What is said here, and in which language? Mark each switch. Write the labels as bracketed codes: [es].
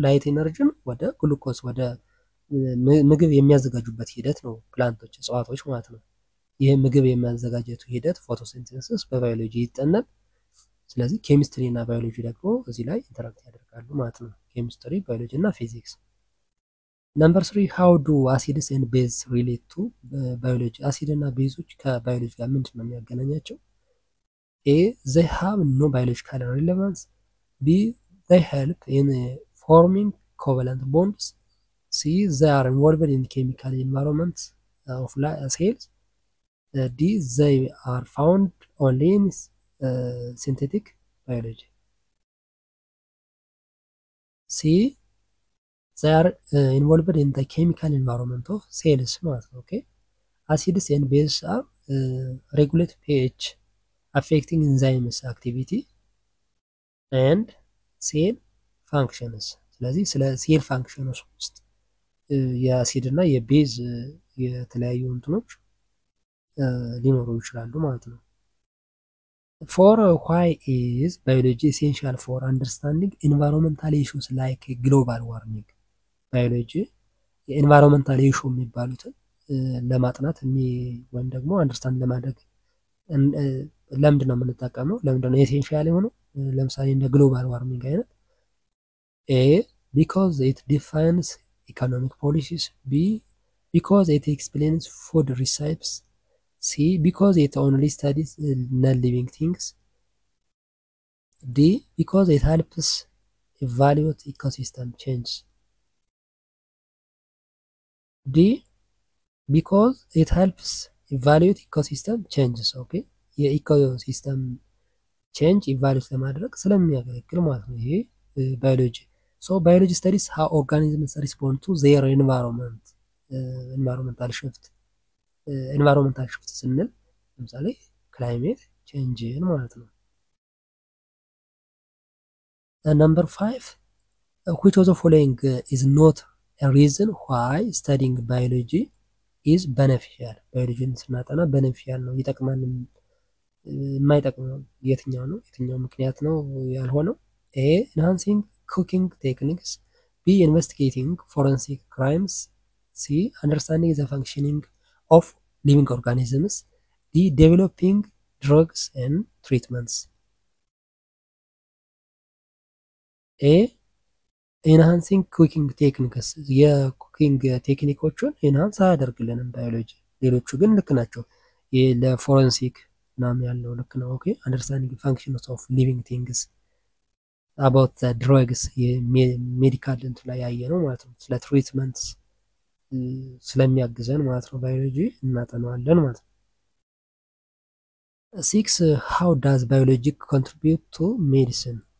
[am] ላይት ኢነርጂን ወደ ግሉኮስ ወደ ምግብ የሚያዘጋጁበት ሂደት ነው ፕላንቶች እጽዋቶች ማለት ነው። ይሄ ምግብ የሚያዘጋጀቱ ሂደት ፎቶሲንቴሲስ በባዮሎጂ ይጠናል። ስለዚህ ኬሚስትሪ እና ባዮሎጂ ደግሞ እዚህ ላይ ኢንተራክት ያደርጋሉ ማለት ነው። ኬሚስትሪ፣ ባዮሎጂ እና ፊዚክስ። ነምበር 3 [en] how do acids and bases relate to biology? [am] አሲድ እና ቤዞች ከባዮሎጂ ጋር ምንድን ነው የሚያገናኛቸው? [en] A they have no biological relevance. B they help in forming covalent bonds. C they are involved in chemical environments of cells. D they are found only in synthetic biology. C they are involved in the chemical environment of cells [am] ማለት ነው። [en] ኦኬ acids and bases are regulate pH, affecting enzymes activity and cell functions. [am] ስለዚህ ስለ ሴል ፋንክሽንስ ውስጥ የአሲድ እና የቤዝ የተለያዩ እንትኖች ሊኖሩ ይችላሉ ማለት ነው። [en] for why is biology essential for understanding environmental issues like global warming? [am] ባዮሎጂ የኤንቫይሮንመንታል ኢሹ የሚባሉትን ለማጥናት ወይም ደግሞ አንደርስታንድ ለማድረግ ለምንድን ነው የምንጠቀመው? ለምንድን ነው ኤሴንሻል የሆነው? ለምሳሌ እንደ ግሎባል ዋርሚንግ አይነት። ኤ [en] because it defines economic policies. B because it explains food recipes. C because it only studies non-living things. D because it helps evaluate ecosystem change. D because it helps evaluate ecosystem changes. okay [am] የኢኮሲስተም ቼንጅ ኢቫሉዌት ለማድረግ ስለሚያገለግል ማለት ነው ይሄ ባዮሎጂ። [en] so biology studies how organisms respond to their environment [am] ኢንቫይሮንመንታል ሽፍት ኢንቫይሮንመንታል ሽፍት ስንል ለምሳሌ ክላይሜት ቼንጅን ማለት ነው። [en] Number 5, which of the following is not a reason why studying biology is beneficial? [am] ባዮሎጂን ስናጠና beneficial ነው ይጠቅማል። የማይጠቅመው የትኛው ነው? የትኛው ምክንያት ነው ያልሆነው? [en] A, enhancing cooking techniques. B, investigating forensic crimes. C, understanding the functioning of living organisms. D, developing drugs and treatments. A, ኢንሃንሲንግ ኩኪንግ ቴክኒክስ [am] የኩኪንግ ቴክኒኮችን ኢንሃንስ አያደርግልንም ባዮሎጂ። ሌሎቹ ግን ልክ ናቸው። ለፎረንሲክ ምናምን ያለው ልክ ነው። [en] ኦኬ አንደርስታንዲንግ ፋንክሽንስ ኦፍ ሊቪንግ ቲንግስ አባውት ዘ ድረግስ [am] የሜዲካል እንትን ላይ ያየ ነው ማለት ነው። ስለ ትሪትመንትስ ስለሚያግዘን ማለት ነው ባዮሎጂ እናጠናዋለን ማለት ነው። 6 [en] ሃው ዳዝ ባዮሎጂ ኮንትሪቢዩት ቱ ሜዲሲን?